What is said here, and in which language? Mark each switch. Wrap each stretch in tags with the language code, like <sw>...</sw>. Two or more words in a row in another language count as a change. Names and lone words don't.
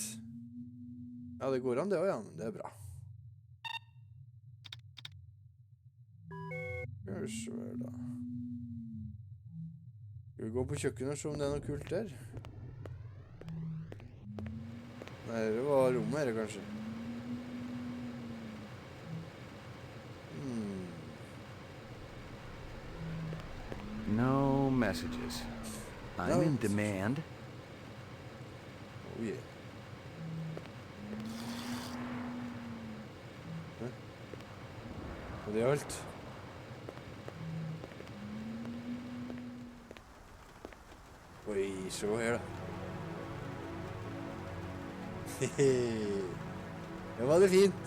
<no>Ja, det går an det også, ja, men det er bra. Skal vi se her da. Skal vi gå på kjøkkenet og se om det er noe kult der? Nei, det var rommet her kanskje.</no> <en>No messages. I'm in demand. Oh yeah.</en> <no>Og det er alt. Oi, se her da. Det var det fint.</no>